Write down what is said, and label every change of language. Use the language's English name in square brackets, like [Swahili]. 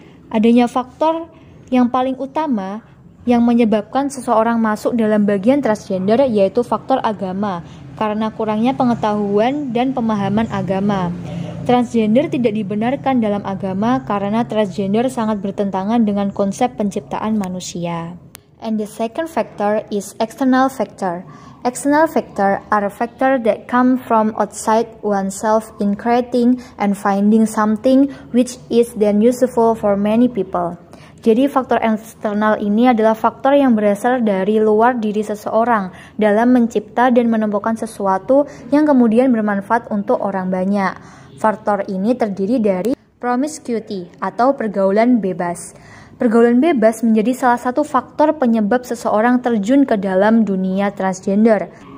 [Indonesian] Adanya faktor yang paling utama yang menyebabkan seseorang masuk dalam bagian transgender, yaitu faktor agama, karena kurangnya pengetahuan dan pemahaman agama. Transgender tidak dibenarkan dalam agama karena transgender sangat bertentangan dengan konsep penciptaan manusia. [English] And the second factor is external factor. External factor are factors that come from outside oneself in creating and finding something which is then useful for many people. [Indonesian] Jadi faktor eksternal ini adalah faktor yang berasal dari luar diri seseorang dalam mencipta dan menemukan sesuatu yang kemudian bermanfaat untuk orang banyak. Faktor ini terdiri dari promiscuity atau pergaulan bebas. Pergaulan bebas menjadi salah satu faktor penyebab seseorang terjun ke dalam dunia transgender.